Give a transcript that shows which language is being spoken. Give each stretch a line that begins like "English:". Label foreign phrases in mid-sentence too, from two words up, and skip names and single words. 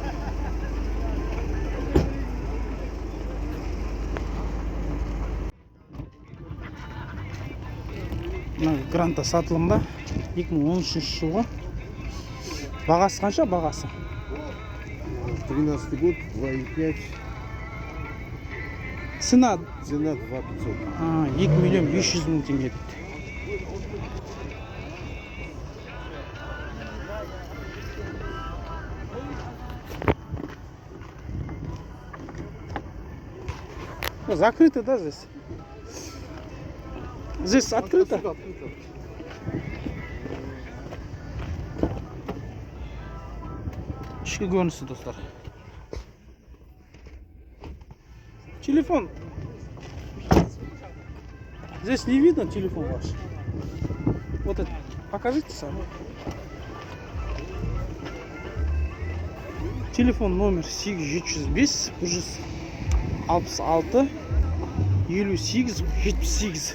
Kazakh: Гранта сатылымда 2013 жылғы. Бағасы қанша? Бағасы
Russian: 13 год, 2.5. Цена 2.500.
Kazakh: 2.500.000 теңге дейді.
Russian: Закрыто, да, здесь? Здесь открыто?
Kazakh: Ішкі көрінісі, достар.
Russian: Телефон. Здесь не видно телефон ваш. Вот это. Покажите сам. Телефон номер 8705 66 58 78.